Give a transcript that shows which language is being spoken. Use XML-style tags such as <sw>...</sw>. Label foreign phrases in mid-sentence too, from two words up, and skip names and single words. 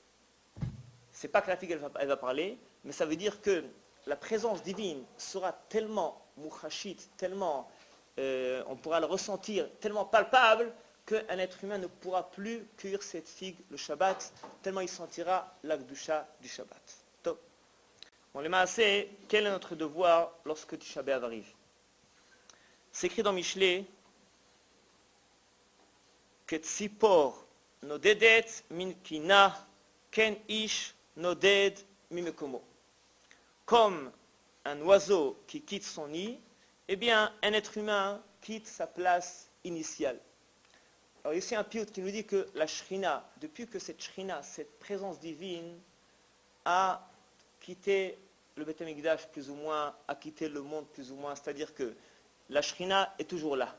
<fr>C'est pas que la figue elle va parler, mais ça veut dire que la présence divine sera tellement mouchachit, tellement on pourra le ressentir, tellement palpable qu'un être humain ne pourra plus cueillir cette figue le Shabbat, tellement il sentira la Kedusha du Shabbat. Top. Bon, les maasés, quel est notre devoir lorsque Tisha B'Av arrive? C'est écrit dans Michelet que</fr> <he>צפור נודדת מן קנה כן איש נודד ממקומו.</he> <fr>Comme un oiseau qui quitte son nid, eh bien, un être humain quitte sa place initiale. Alors ici un piout qui nous dit que la Shrina, depuis que cette Shrina, cette présence divine, a quitté le Beth Amikdash plus ou moins, a quitté le monde plus ou moins, c'est-à-dire que la Shrina est toujours là.</fr>